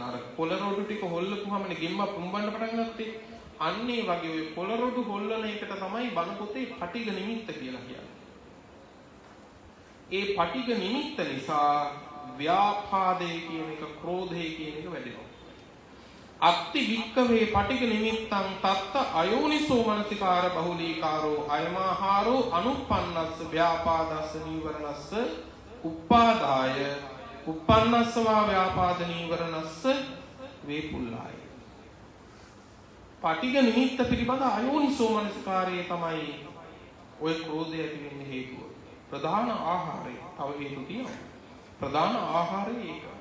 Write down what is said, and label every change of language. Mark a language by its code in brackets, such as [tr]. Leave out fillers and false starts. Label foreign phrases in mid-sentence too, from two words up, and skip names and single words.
[si] අර කොළරොඩු ටික හොල්ලපුවාමනේ ගෙම්ම පුම්බන්න පටන් ගත්තේ. අන්න ඒ වගේ ඔය කොළරොඩු හොල්ලන එකට තමයි බණ පොතේ [pi] පටිඝ නිමිත්ත [si] කියලා කියන්නේ. ඒ [pi] පටිඝ නිමිත්ත [si] නිසා ව්‍යාපාදේ කියන එක ක්‍රෝධේ කියන එක වැඩෙනවා. [pi] අත්ති වික්කවේ පටිඝ නිමිත්තං තත්ත අයෝනිසෝ මනසිකාර බහුලීකාරෝ අයමාහාරෝ අනුප්පන්නස්ස ව්‍යාපාදස්ස නීවරණස්ස උපාදාය උප්පන්නස්සවා ව්‍යාපාද නීවරණස්ස වේපුල්ලාය. පටිඝ නිමිත්ත [si] පිළිබඳ අයෝනිසෝ මනසිකාරයේ තමයි ඔය ක්‍රෝධය ඇති වෙන්න හේතුව. ප්‍රධාන ආහාරය තව හේතු තියෙනවා. ප්‍රධාන ආහාරය ඒක.